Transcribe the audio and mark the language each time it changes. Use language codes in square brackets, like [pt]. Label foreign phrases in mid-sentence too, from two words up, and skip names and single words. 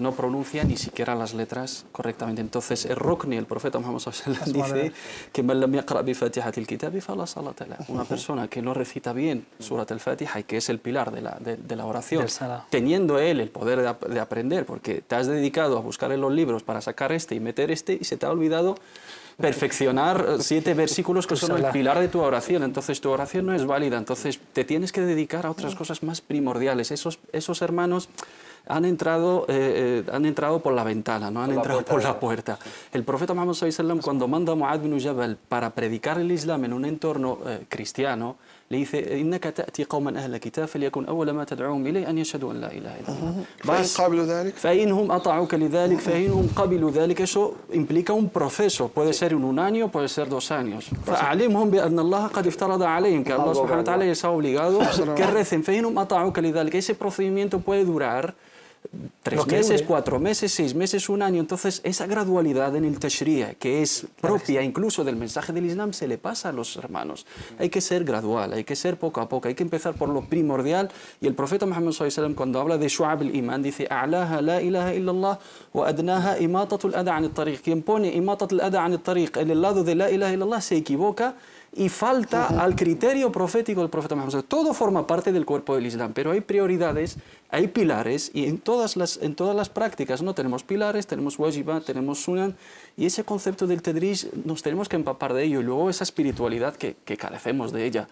[es] No pronuncia ni siquiera las letras correctamente. Entonces, el Rukni, el profeta Muhammad dice que una persona que no recita bien Surat al-Fatiha, y que es el pilar de la oración, teniendo él el poder de aprender, porque te has dedicado a buscar en los libros para sacar y meter y se te ha olvidado perfeccionar 7 versículos que son el pilar de tu oración. Entonces tu oración no es válida, entonces te tienes que dedicar a otras cosas más primordiales. Esos hermanos han entrado por la ventana, no han entrado por la puerta. El profeta Muhammad [ar] صلى الله عليه وسلم, [es] cuando manda a Mu'adh bin Jabal para predicar el Islam en un entorno cristiano, le dice: [ar] إنك تأتي قوما أهل كتاب فليكن أول ما تدعوهم إليه أن يشهدوا أن لا إله إلا الله. فإنهم أطاعوك لذلك فإنهم قبلوا ذلك. [es] Eso implica un proceso, puede ser en un año, puede ser 2 años. [ar] فأعلمهم بأن الله قد افترض عليهم, [es] que Allah [ar] سبحانه وتعالى [es] les ha obligado que recen. [ar] فإنهم أطاعوك لذلك. [es] Ese procedimiento puede durar 3 meses, 4 meses, 6 meses, 1 año. Entonces, esa gradualidad en el tashri'a, que es propia incluso del mensaje del Islam, se le pasa a los hermanos. Hay que ser gradual, hay que ser poco a poco, hay que empezar por lo primordial. Y el profeta Muhammad [ar] صلى الله عليه وسلم, [es] cuando habla de [ar] شعب الإيمان, [es] dice: [ar] أعلاها لا إله إلا الله وأدناها إماطة الأذى عن الطريق. [es] Quien pone [ar] إماطة الأذى عن الطريق [es] en el lado de [ar] لا إله إلا الله [es] se equivoca y falta al criterio profético del profeta Muhammad. Todo forma parte del cuerpo del Islam, pero hay prioridades, hay pilares, y en todas las prácticas no tenemos pilares, tenemos wajibat, tenemos sunan, y ese concepto del tadrij nos tenemos que empapar de ello, y luego esa espiritualidad que carecemos de ella.